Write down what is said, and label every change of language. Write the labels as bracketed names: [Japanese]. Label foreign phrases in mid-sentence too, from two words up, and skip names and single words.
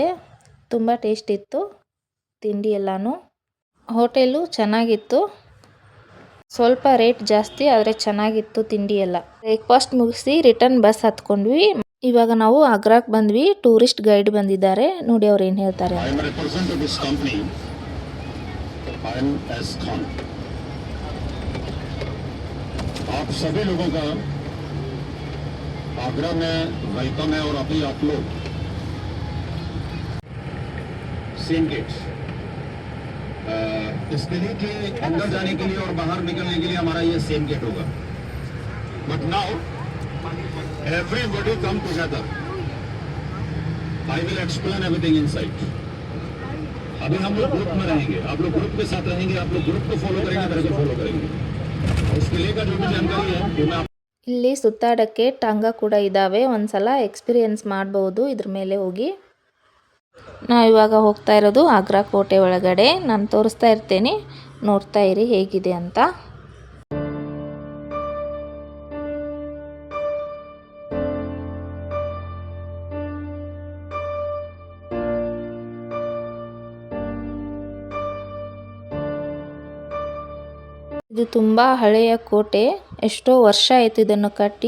[Kannada] ತುಂಬ ಟೇಸ್ಟ್ ಇತ್ತು ತಿಂಡಿ ಎಲ್ಲನೂ. ಹೋಟೆಲು ಚೆನ್ನಾಗಿತ್ತು, ಸ್ವಲ್ಪ ರೇಟ್ ಜಾಸ್ತಿ ಆದರೆ ಚೆನ್ನಾಗಿತ್ತು ತಿಂಡಿ ಎಲ್ಲ. ಬ್ರೇಕ್ಫಾಸ್ಟ್ ಮುಗಿಸಿ [English] return bus [Kannada] ಹತ್ಕೊಂಡ್ವಿ. ಇವಾಗ ನಾವು ಆಗ್ರಾಕ್ಕೆ ಬಂದ್ವಿ. [English] tourist guide [Kannada] ಬಂದಿದ್ದಾರೆ, ನೋಡಿ ಅವ್ರು ಏನು ಹೇಳ್ತಾರೆ. [Hindi] आप सभी लोगों का आगरा में वेलकम है और अभी आप लोग [English] same gate [Hindi] इसके लिए कि अंदर जाने के लिए और बाहर निकलने के लिए हमारा ये [English] same gate [Hindi] होगा. [English] but now everybody come together. I will explain everything inside. [Hindi] अभी हम लोग ग्रुप में रहेंगे, आप लोग ग्रुप के साथ रहेंगे, आप लोग ग्रुप को फॉलो करेंगे, मेरे को फॉलो करेंगे. उसके लिए का जो भी जानकारी है वो मैं [Kannada] ಇಲ್ಲಿ ಸುತ್ತಾಡೋಕ್ಕೆ ಟಾಂಗ ಕೂಡ ಇದ್ದಾವೆ. ಒಂದ್ಸಲ ಎಕ್ಸ್ಪೀರಿಯನ್ಸ್ ಮಾಡಬಹುದು ಇದ್ರ ಮೇಲೆ ಹೋಗಿ. ನಾವು ಇವಾಗ ಹೋಗ್ತಾ ಇರೋದು ಆಗ್ರಾ ಕೋಟೆ ಒಳಗಡೆ. ನಾನು ತೋರಿಸ್ತಾ ಇರ್ತೇನೆ, ನೋಡ್ತಾ ಇರಿ ಹೇಗಿದೆ ಅಂತ. ಇದು ತುಂಬ ಹಳೆಯ ಕೋಟೆ, ಎಷ್ಟೋ ವರ್ಷ ಆಯಿತು ಇದನ್ನು ಕಟ್ಟಿ.